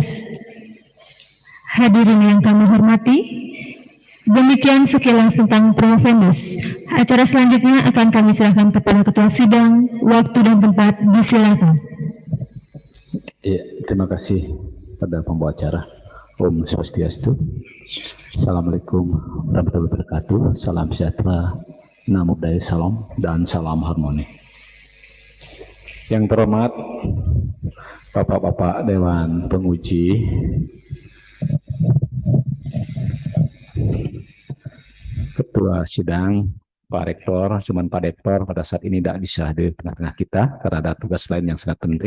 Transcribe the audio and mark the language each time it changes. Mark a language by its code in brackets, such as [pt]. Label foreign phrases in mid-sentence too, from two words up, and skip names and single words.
[id] Hadirin yang kami hormati, demikian sekilas tentang promovendus. Acara selanjutnya akan kami serahkan kepada Ketua Sidang. Waktu dan tempat disilakan. Ya, terima kasih pada pembawa acara. [sa] ॐ स्वस्त्यस्तु. [ar] السلام عليكم ورحمة الله وبركاته. [id] Salam sejahtera, [pi] namo buddhaya, [id] salam dan salam harmoni. Yang terhormat Bapak-bapak Dewan Penguji, Ketua Sidang, Pak Rektor, cuman Pak Rektor pada saat ini tidak bisa hadir di tengah-tengah kita karena ada tugas lain yang sangat penting.